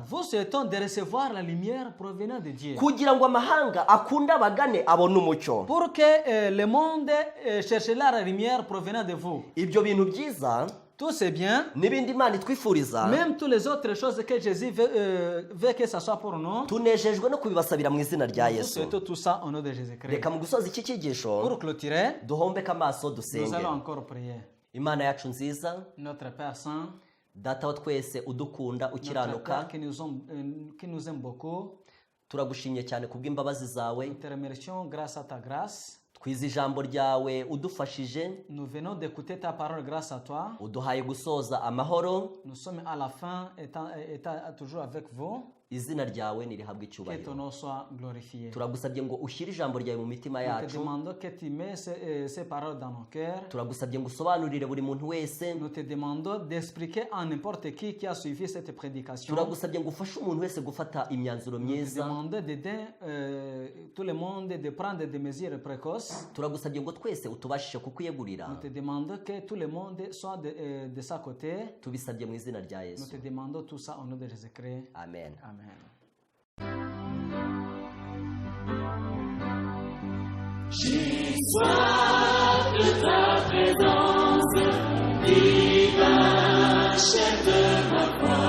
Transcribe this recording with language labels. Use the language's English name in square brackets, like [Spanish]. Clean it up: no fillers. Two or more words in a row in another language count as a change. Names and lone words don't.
[French] Nous vous souhaitons de recevoir la lumière provenant de Dieu. [Kinyarwanda] kugira ngo amahanga akunde abagane abone umucyo. [French] Pour que le monde cherche la lumière provenant de vous. [Kinyarwanda] Ibyo bintu byiza [French] Tout c'est bien. [Kinyarwanda] n'ibindi Imana itwifuriza, [French] Même toutes les autres choses que Jésus veut que ça soit pour nous. [Kinyarwanda] tunejejwe no kubibasabira mu izina rya [French] Nous [Kinyarwanda] Yesu. [French] souhaitons tout ça au nom de Jésus-Christ. [Kinyarwanda] Reka mu gusoza iki cyigisho [French] Pour clôturer, [Kinyarwanda] duhombeke amaso [French] nous [Kinyarwanda] dusenge. [French] allons encore prier. [Kinyarwanda] Imana yacu nziza, [French] Notre Père Saint, [Kinyarwanda] data wa twese udukunda [French] notre [Kinyarwanda] ukiranuka, [French] Père qui nous aime beaucoup, [Kinyarwanda] turagushimye cyane kubw'imbabazi zawe. [French] nous te remercions grâce à ta grâce. [Kinyarwanda] Twize ijambo ryawe udufashije, [French] Nous venons d'écouter ta parole grâce à toi. [Kinyarwanda] uduhaye gusoza amahoro. [French] Nous sommes à la fin, étant toujours avec vous. [Kinyarwanda] Izina ryawe nirihabwe [French] Que ton [Kinyarwanda] icyubahiro. [French] nom soit glorifié. [Kinyarwanda] Turagusabye ngo ushyire ijambo ryawe mu mitima [French] Nous te [Kinyarwanda] yacu. [French] demandons que tu mets ces paroles dans nos cœurs. [Kinyarwanda] Turagusabye ngo usobanurire buri muntu wese. [French] Nous te demandons d'expliquer à n'importe qui a suivi cette prédication. [Kinyarwanda] Turagusabye ngo ufashe umuntu wese gufata imyanzuro [French] Nous te [Kinyarwanda] myiza. [French] demandons d'aider tout le monde de prendre des mesures précoces. [Kinyarwanda] Turagusabye ngo twese utubashishe kukwiyegurira. [French] Nous te demandons que tout le monde soit de sa côté. [Kinyarwanda] Tubisabye mu izina rya [French] Nous [Kinyarwanda] Yesu. [French] te demandons tout ça au nom de Jésus-Christ. Amen. Amen. J'ai soif de ta présence, divin chef de ma foi.